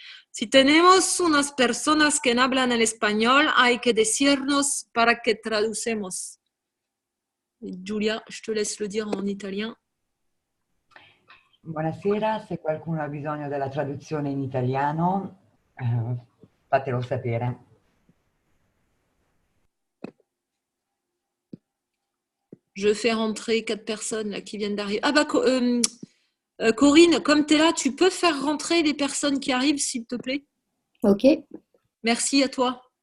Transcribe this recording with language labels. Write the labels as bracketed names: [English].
[Spanish] Si tenemos unas personas que hablan el español, hay que decirnos para que traducemos. [French] Giulia, je te laisse le dire en italien. [Italian] Buonasera, se qualcuno ha bisogno della traduzione in italiano, fatelo sapere. [French] Je fais rentrer 4 personnes là, qui viennent d'arriver. Ah bah, Corinne, comme tu es là, tu peux faire rentrer les personnes qui arrivent, s'il te plaît? Ok. Merci à toi.